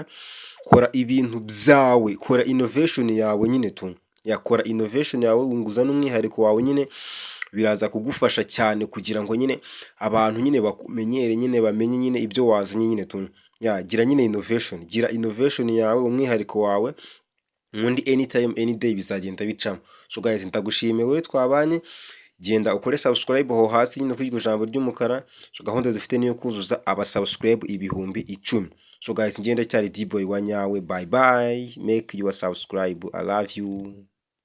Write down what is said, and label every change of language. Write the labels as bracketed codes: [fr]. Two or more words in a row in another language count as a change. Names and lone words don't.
[rw] Kora ibintu byawe, kora innovation yawe nyine yakora innovation yawe, unguza n'umwihariko wawe nyine. Biraza kugufasha cyane kugira ngo nyine abantu nyine bakumenyere nyine bamenye nyine ibyo wazanye nyine gira nyine innovation, gira innovation yawe, umwihariko wawe, undi [en] anytime any day [rw] bizagenda bicamo. So guys, ndagushimiye wowe twabanye, genda ukore subscribe aho hasi nyine kuri iryo jambo ry'umukara. So gahunda dufite niyo kuzuza aba subscribe ibihumbi 10. So guys, ngenda cyari D-boy wa nyawe. [en] Bye bye, make your subscribe. I love you.